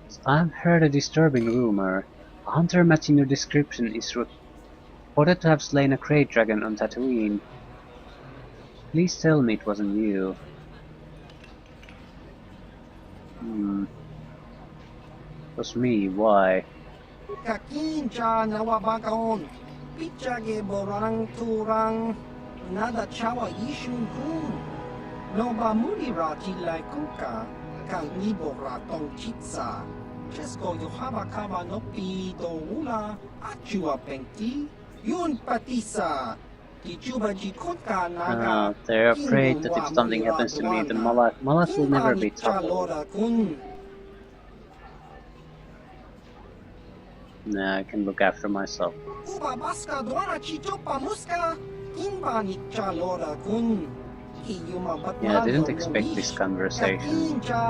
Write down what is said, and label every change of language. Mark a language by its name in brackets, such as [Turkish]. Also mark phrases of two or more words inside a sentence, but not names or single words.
[English] I've heard a disturbing rumor. A hunter matching your description is reported to have slain a Krayt dragon on Tatooine. Please tell me it wasn't you. It was me, why? Nada chawa ishun kun. No ba muri rati lai kuka. Kang libora tong chitsa. Chesko yohaba kaba no pi do ula. Achua pengti. Yun patisa. They're afraid that if something happens to me, the Malak will never be toppled. Nah, I can look after myself. Yeah, I didn't expect this conversation.